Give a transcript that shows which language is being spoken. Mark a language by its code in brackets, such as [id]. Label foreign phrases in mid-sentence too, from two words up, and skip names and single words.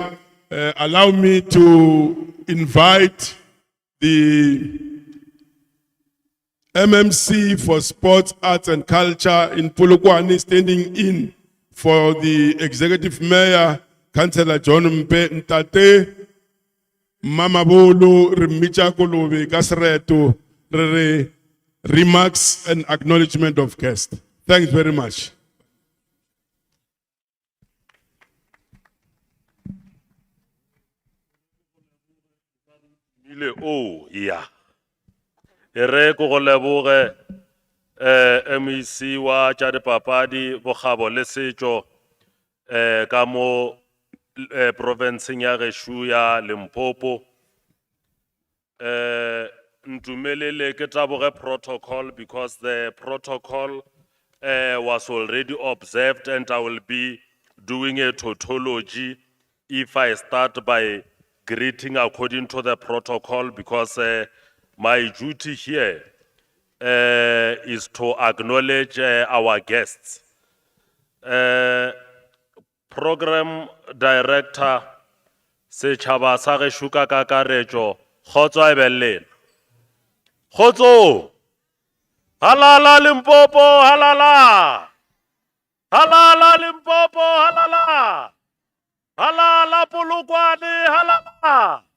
[en] Allow me to invite the MMC for Sports, Arts and Culture in Polokwane standing in for the Executive Mayor, Councillor John Mpe Ntate, Mama Bolo, Rimicha Kolobe, Kasreto, remarks and acknowledgement of guests. Thanks very much. Oh, yeah. [nso] Ere ko go leboge MEC wa tša dipapadi bokgabo le setšo ka mo provinceng ya gešo ya Limpopo. Ntumelele ke taboge [en] protocol because the protocol was already observed, and I will be doing a tautology if I start by greeting according to the protocol, because my duty here is to acknowledge our guests. Program Director [nso] Setšhaba sa gešo ka kakaretšo, kgotso a ebelele. Kgotso! Halala Limpopo, halala! Halala Limpopo, halala! Halala Polokwane, halala!